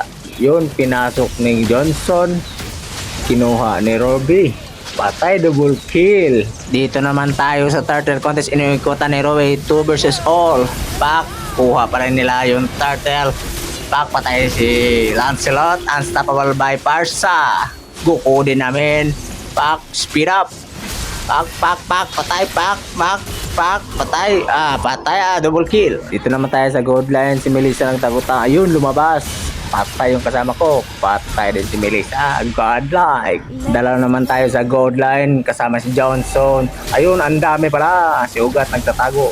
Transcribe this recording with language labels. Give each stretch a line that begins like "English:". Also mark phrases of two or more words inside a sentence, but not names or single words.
Filipino: Yun, pinasok ni Johnson. Kinuha ni Robbie. Patay,
English: double kill.
Filipino: Dito naman tayo sa turtle contest. Inuikutan ni Robbie
English: 2 versus all.
Filipino: Pak, kuha pa rin nila yung turtle. Pak, patay si Lancelot.
English: Unstoppable by Parsa.
Filipino: Guko din namin. Pak,
English: speed up.
Filipino: Pak, pak, pak, patay, pak, pak, pak, patay. Patay,
English: double kill.
Filipino: Dito naman tayo sa
English: gold line.
Filipino: Si Melissa ng taguta. Ayun, lumabas. Patay yung kasama ko. Patay din si Melissa. Godlike. Dalaw naman tayo sa
English: gold line.
Filipino: Kasama si Johnson. Ayun, ang dami pala. Si Ugat nagtatago.